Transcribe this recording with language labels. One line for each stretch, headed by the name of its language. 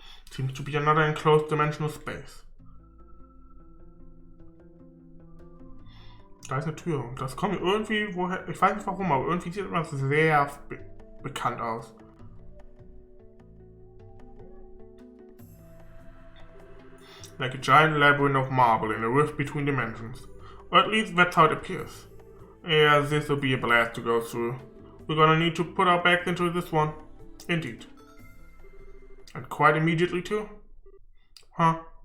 English: Seems to be another enclosed dimensional space.
German: Da ist eine Tür und das kommt irgendwie, woher, ich weiß nicht warum, aber irgendwie sieht das sehr bekannt aus.
English: Like a giant labyrinth of marble in a rift between dimensions. Or at least that's how it appears. Yeah, this will be a blast to go through. We're gonna need to put our backs into this one. Indeed. And quite immediately too? Huh?